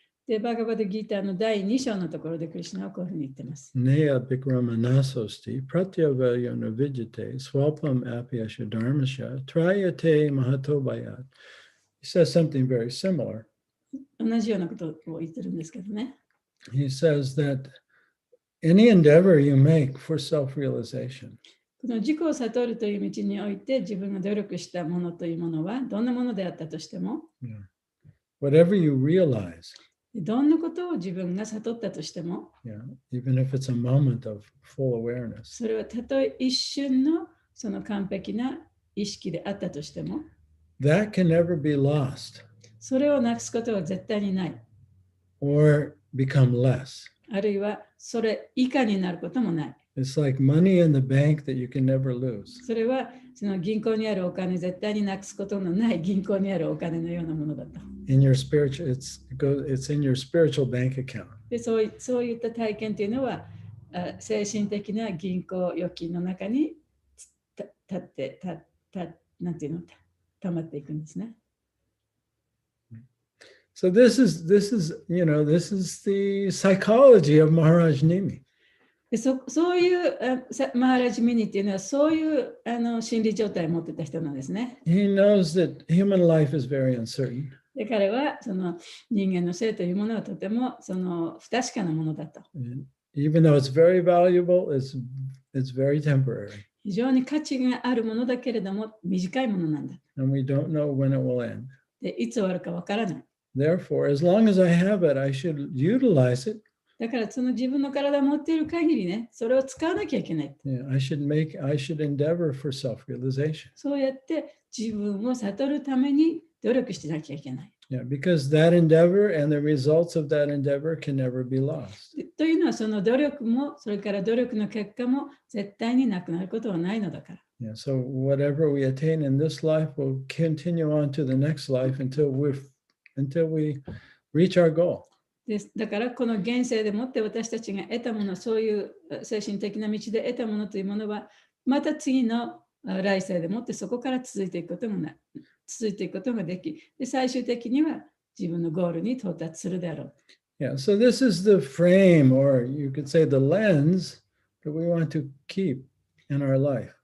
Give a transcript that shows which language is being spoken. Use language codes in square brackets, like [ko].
[ja] で、バガバダギーターの第2章のところでクリシュナはこういうふうに言ってます。 [sa] Neya Bikramanasosti, Pratyavaya Navijate, Swalpam Apyasha Dharmasha, Trayate Mahatobayat. [en] He says something very similar. [ja] 同じようなことを言ってるんですけどね。 [en] He says that any endeavor you make for self-realization, [ja] この自己を悟るという道において自分が努力したものというものはどんなものであったとしても、 [en] whatever you realize, [ja] どんなことを自分が悟ったとしても、 [en] even if it's a moment of full awareness, [ja] それはたとえ一瞬のその完璧な意識であったとしても、 [en] that can never be lost [ja] それをなくすことは絶対にない。 [en] or become less. [ja] あるいはそれ以下になることもない。 [en] It's like money in the bank that you can never lose. [ja] それはその銀行にあるお金、絶対になくすことのない銀行にあるお金のようなものだと。 [en] In your spiritual, it's in your spiritual bank account. [ja] でそういった体験というのは、精神的な銀行預金の中になんていうの、溜まっていくんですね。 [en] So this is the psychology of Maharaj Nimi. [ja] でそういうマハラジミニっていうのはそういう心理状態を持ってた人なんですね。 [en] He knows that human life is very uncertain. [ja] で彼はその人間の生というものはとてもその不確かなものだと。 [en] And even though it's very valuable, it's very temporary. [ja] 非常に価値があるものだけれども短いものなんだ。 [en] And we don't know when it will end. [ja] でいつ終わるかわからない。 [en] Therefore, as long as I have it, I should utilize it. [ja] だからその自分の体を持っている限りね、それを使わなきゃいけない。 [en] Yeah, I should endeavor for self-realization. [ja] そうやって自分を悟るために努力しなきゃいけない。 [en] Yeah, because that endeavor and the results of that endeavor can never be lost. [ja] というのはその努力も、それから努力の結果も絶対になくなることはないのだから。 [en] Yeah, so whatever we attain in this life will continue on to the next life until we reach our goal. [ja] ですだからこの現世でもって私たちが得たもの、そういう精神的な道で得たものというものは、また次の来世でもってそこから続いていくことができ、で最終的には自分のゴールに到達するであろう。 [en] Yeah, so this is the frame, or you could say the lens that we want to keep in our life.